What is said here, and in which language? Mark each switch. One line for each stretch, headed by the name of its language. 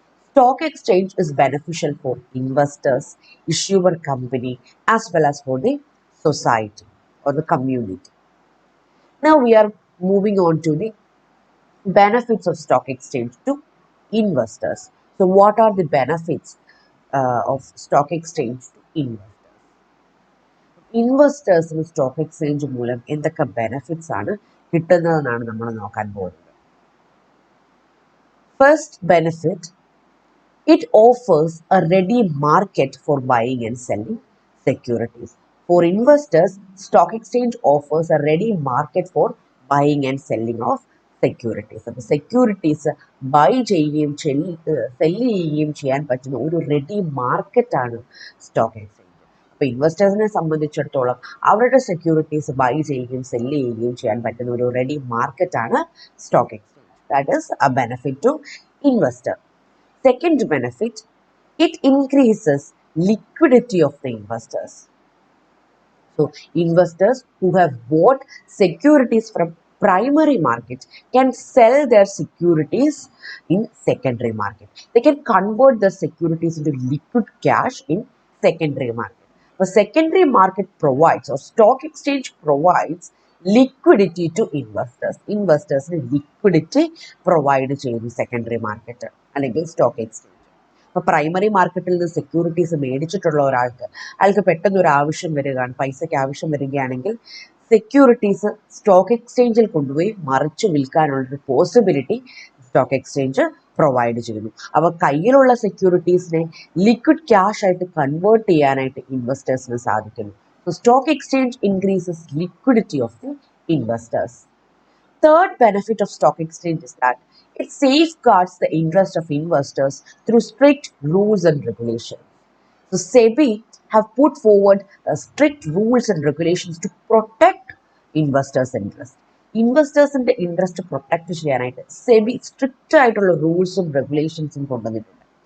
English: Stock exchange is beneficial for investors, issuer company, as well as for the society or the community. Now we are moving on to the benefits of stock exchange to investors. So what are the benefits of stock exchange to investors?
Malayalam: ഇൻവെസ്റ്റേഴ്സിന് stock exchange മൂലം എന്തൊക്കെ benefits ആണ് കിട്ടുന്നതെന്നാണ് നമ്മൾ നോക്കാൻ പോകുന്നത്.
English: First benefit, it offers a ready market for buying and selling securities. For investors stock exchange offers a ready market for buying and selling of securities.
Malayalam: അപ്പോൾ securities by ചെയ്യുകയും cell ചെയ്യുകയും ചെയ്യാൻ പറ്റുന്ന ഒരു റെഡി മാർക്കറ്റാണ് സ്റ്റോക്ക് എക്സ്ചേഞ്ച്. അപ്പോൾ ഇൻവെസ്റ്റേഴ്സിനെ സംബന്ധിച്ചിടത്തോളം അവരുടെ സെക്യൂരിറ്റീസ് ബൈ ചെയ്യുകയും സെല്ല് ചെയ്യുകയും ചെയ്യാൻ പറ്റുന്ന ഒരു റെഡി മാർക്കറ്റാണ് stock exchange.
English: That is a benefit to investor. Second benefit, it increases liquidity of the investors. So investors who have bought securities from primary markets can sell their securities in secondary market. They can convert the securities into liquid cash in secondary market. The secondary market provides, or stock exchange provides, liquidity to investors.
Malayalam: Investors liquidity provide ചെയ്യുന്നു secondary market അല്ലെങ്കിൽ stock exchange. അപ്പോൾ primary മാർക്കറ്റിൽ നിന്ന് securities മേടിച്ചിട്ടുള്ള അയാൾക്ക് പെട്ടെന്ന് ഒരു ആവശ്യം വരികയാണ്, പൈസയ്ക്ക് ആവശ്യം വരികയാണെങ്കിൽ സെക്യൂരിറ്റീസ് സ്റ്റോക്ക് എക്സ്ചേഞ്ചിൽ കൊണ്ടുപോയി മറിച്ച് വിൽക്കാനുള്ളൊരു പോസിബിലിറ്റി സ്റ്റോക്ക് എക്സ്ചേഞ്ച് പ്രൊവൈഡ് ചെയ്യുന്നു. അപ്പോൾ കയ്യിലുള്ള സെക്യൂരിറ്റീസിനെ ലിക്വിഡ് ക്യാഷ് ആയിട്ട് കൺവേർട്ട് ചെയ്യാനായിട്ട് ഇൻവെസ്റ്റേഴ്സിന് സാധിക്കുന്നു.
English: So stock exchange increases liquidity of the investors. Third benefit of stock exchange is that it safeguards the interest of investors through strict rules and regulations. So SEBI have put forward strict rules and regulations to protect investors' interest.
Malayalam: ഇൻവെസ്റ്റേഴ്സിന്റെ interest protect ചെയ്യാനായിട്ട് SEBI strict ആയിട്ടുള്ള റൂൾസും റെഗുലേഷൻസും കൊണ്ടുവന്നിട്ടുണ്ട്.